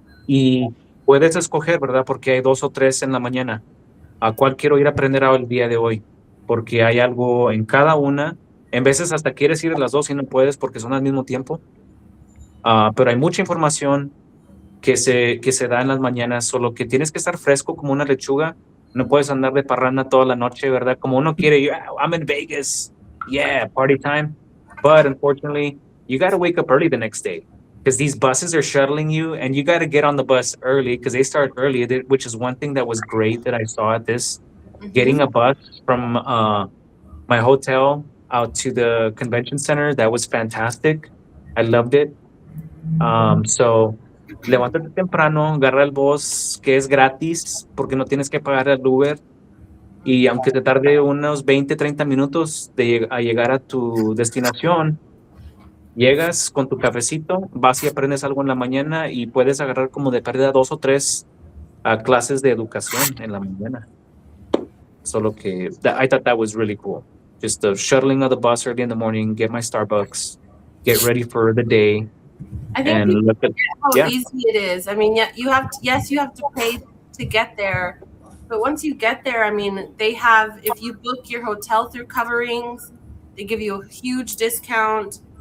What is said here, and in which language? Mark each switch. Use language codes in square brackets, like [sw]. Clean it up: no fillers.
[es] Y puedes escoger, ¿verdad? Porque hay 2 o 3 en la mañana. ¿A cuál quiero ir a aprender el día de hoy? Porque hay algo en cada una En veces hasta quieres ir a las 2 y no puedes porque son al mismo tiempo. Pero hay mucha información que se da en las mañanas, solo que tienes que estar fresco como una lechuga. No puedes andar de parranda toda la noche, ¿verdad? Como uno quiere, [en] I'm in Vegas, yeah, party time. But unfortunately, you got to wake up early the next day because these buses are shuttling you and you got to get on the bus early because they start early, which is one thing that was great that I saw at this. Getting a bus from my hotel out to the convention center, that was fantastic. I loved it. [es] So, levántate temprano, agarra el bus que es gratis porque no tienes que pagar el Uber. Y aunque te tarde unos 20, 30 minutos a llegar a tu destinación, llegas con tu cafecito, vas y aprendes algo en la mañana y puedes agarrar como de pérdida 2 o 3 clases de educación en la mañana. Solo que [en] I thought that was really cool. Just the shuttling of the bus early in the morning, get my Starbucks, get ready for the day. I think And people look at, forget how easy it is. I mean, you have to pay to get there, but once you get there, I mean, they have, if you book your hotel through Coverings, they give you a huge discount.